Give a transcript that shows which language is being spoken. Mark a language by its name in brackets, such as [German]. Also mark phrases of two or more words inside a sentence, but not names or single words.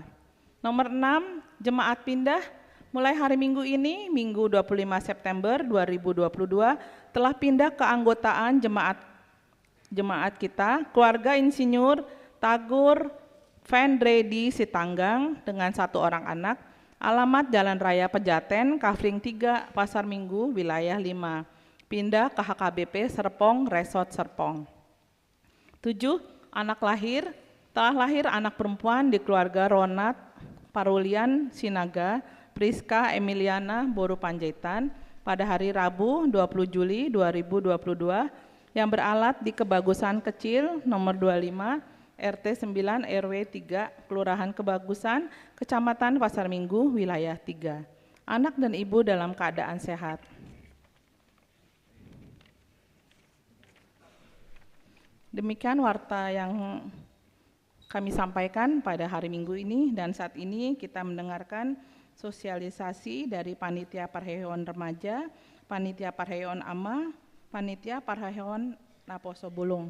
[Indonesian] Nomor 6, jemaat pindah mulai hari Minggu ini, Minggu 25 September 2022, telah pindah ke anggotaan jemaat kita, keluarga Insinyur Tagur Vendre di Sitanggang dengan 1 orang anak, alamat Jalan Raya Pejaten, Kafling 3, Pasar Minggu, wilayah 5, pindah ke HKBP Serpong, Resort Serpong. 7, anak lahir, telah lahir anak perempuan di keluarga Ronat Parulian Sinaga, Priska Emiliana Boru Panjaitan pada hari Rabu 20 Juli 2022 yang beralat di Kebagusan Kecil nomor 25 RT 9 RW 3 Kelurahan Kebagusan, Kecamatan Pasar Minggu, wilayah 3. Anak dan ibu dalam keadaan sehat. Demikian warta yang kami sampaikan pada hari Minggu ini, dan saat ini kita mendengarkan sosialisasi dari Panitia Parheon Remaja, Panitia Parheon Ama, Panitia Parheon Naposo Bulung.